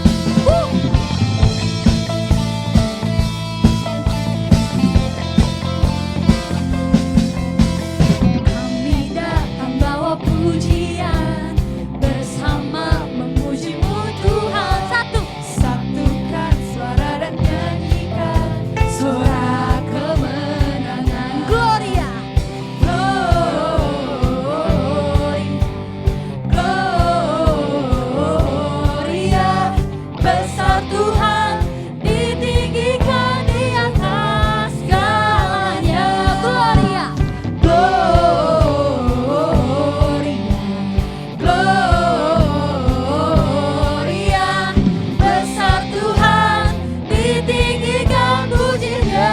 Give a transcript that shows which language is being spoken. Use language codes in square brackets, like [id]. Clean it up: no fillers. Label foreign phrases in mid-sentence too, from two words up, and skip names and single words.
[id] Kami datang bawa pujian, bersama memuji-Mu Tuhan. Satukan suara dan nyanyikan suara kemenangan. [la] Gloria, glory, gloria. [id] Besar Tuhan, ditinggikan di atas segalanya. [la] Gloria, gloria, [id] besar Tuhan, ditinggikan pujinya.